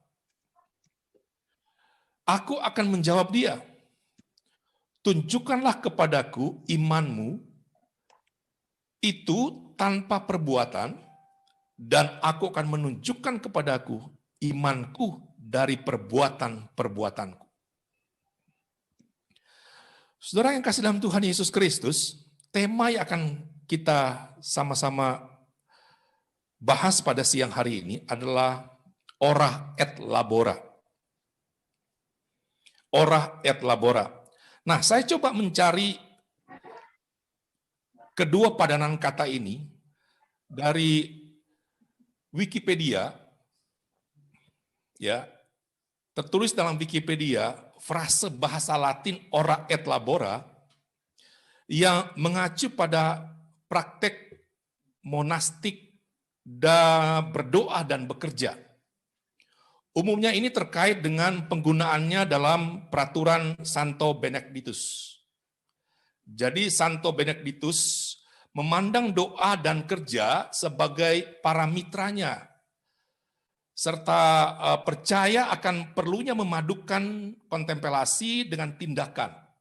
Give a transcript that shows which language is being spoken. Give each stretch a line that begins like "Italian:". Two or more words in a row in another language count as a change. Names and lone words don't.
Indonesian: Aku akan menjawab dia, tunjukkanlah kepadaku imanmu itu tanpa perbuatan, dan aku akan menunjukkan kepadaku imanku dari perbuatan-perbuatanku. Saudara yang kasih dalam Tuhan Yesus Kristus, tema yang akan kita sama-sama bahas pada siang hari ini adalah
Latin: ora et labora. Ora et labora.
Indonesian: Nah, saya coba mencari kedua padanan kata ini dari Wikipedia. Ya, tertulis dalam Wikipedia frase bahasa Latin
Latin: ora et labora
Indonesian: yang mengacu pada praktek monastik berdoa dan bekerja. Umumnya ini terkait dengan penggunaannya dalam peraturan Santo Benedictus. Jadi Santo Benedictus memandang doa dan kerja sebagai paramitranya, serta percaya akan perlunya memadukan kontemplasi dengan tindakan.